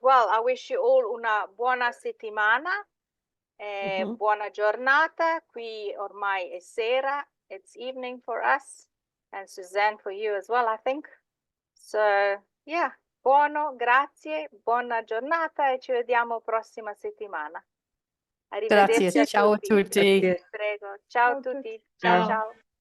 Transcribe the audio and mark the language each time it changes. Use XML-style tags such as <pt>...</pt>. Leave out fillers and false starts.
<en>Well, I wish you all</en> <it>una buona settimana, buona giornata. Qui ormai è sera.</it> <en>It's evening for us. And Suzanne, for you as well, I think. So, yeah,</en> <it>buono, grazie, buona giornata e ci vediamo prossima settimana. Arrivederci Grazie, ciao a tutti. Prego, ciao a tutti. Ciao, ciao.</it>